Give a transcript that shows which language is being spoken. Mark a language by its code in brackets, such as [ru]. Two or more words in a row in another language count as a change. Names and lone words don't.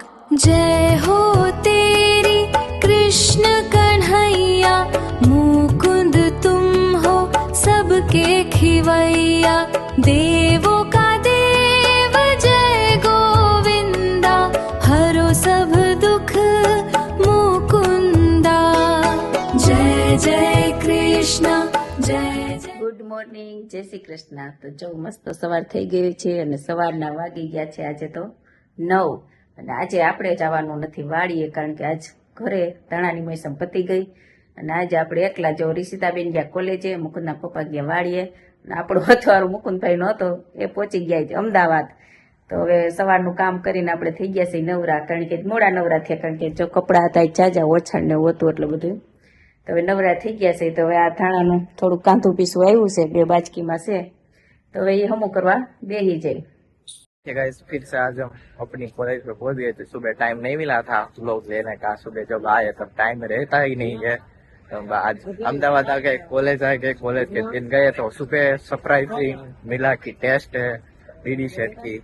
[hi] जय हो तेरी कृष्ण कन्हैया, मुकुंद तुम हो सबके खिवैया, देवों का देव जय गोविंदा, हरो सब दुख मुकुंदा। जय जय कृष्ण जय जय। [en] Good morning, [gu] જય શ્રી કૃષ્ણ। તો જો મસ્ત સવાર થઈ ગઈ છે અને સવારના વાગી ગયા છે આજે તો 9। અને આજે આપણે જવાનું નથી વાડીએ, કારણ કે આજ ઘરે ધાણાની મોસમ પતી ગઈ અને આજે આપણે એકલા જો રિષિતાબેન ગયા કોલેજે, મુકુંદના પપ્પા ગયા વાડીએ અને આપણો હથવારો મુકુંદભાઈ નહોતો એ પહોંચી ગયા છે અમદાવાદ। તો હવે સવારનું કામ કરીને આપણે થઈ ગયા છે નવરા, કારણ કે મોડા નવરા થયા, કારણ કે જો કપડાં હતા જાજા ઓછાણ ને હતું એટલે બધું, તો હવે નવરા થઈ ગયા છે। તો હવે આ ધાણાનું થોડું કાંધું પીસું આવ્યું છે, 2 બાજકીમાં છે, તો હવે એ હમું કરવા બેસી જાય। [hi] गाइस फिर से आज हम अपनी कॉलेज पे पहुंच गए थे। सुबह टाइम नहीं मिला था व्लॉग लेने का, सुबह जब आए तब टाइम रहता ही नहीं है। तो आज अहमदाबाद आ गए, कॉलेज आ गए, कॉलेज के दिन गए तो सुबह सरप्राइजिंग मिला कि टेस्ट है डीडी सेट की।